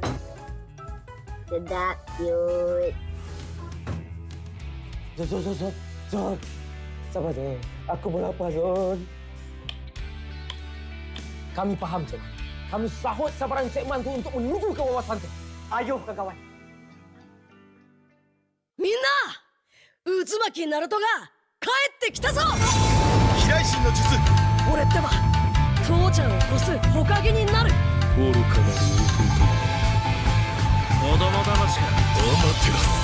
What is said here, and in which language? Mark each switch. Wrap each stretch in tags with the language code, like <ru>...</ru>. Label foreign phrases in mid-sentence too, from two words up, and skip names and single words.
<ms>Sedap, cute. Zon. Sabar je. Aku pun lapar, Zon. Kami faham, Zon. Kami sahut sabaran segmen tu untuk menuju ke wawasan tu. Ayo, kawan.</ms> <ja>みんな渦巻きナルトが帰ってきたぞ。飛来神の術。俺ってば父ちゃんを越す火影になる。愚かなる子供騙しか。お待てろ。</ja>